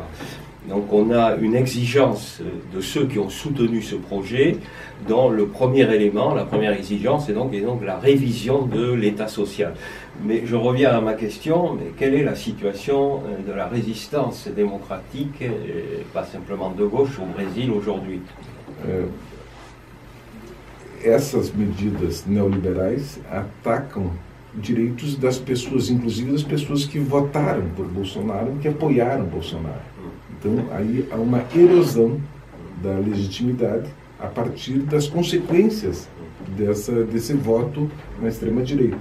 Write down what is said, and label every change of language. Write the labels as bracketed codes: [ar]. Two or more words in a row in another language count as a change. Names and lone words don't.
[fr] Donc on a une exigence de ceux qui ont soutenu ce projet, dont le premier élément, la première exigence est donc la révision de l'État social. Mais je reviens à ma question, mais quelle est la situation de la résistance démocratique, pas simplement de gauche, au Brésil aujourd'hui? [pt] Essas medidas neoliberais atacam direitos das pessoas, inclusive das pessoas que votaram por Bolsonaro, que apoiaram Bolsonaro. Então, aí há uma erosão da legitimidade a partir das consequências desse voto na extrema-direita.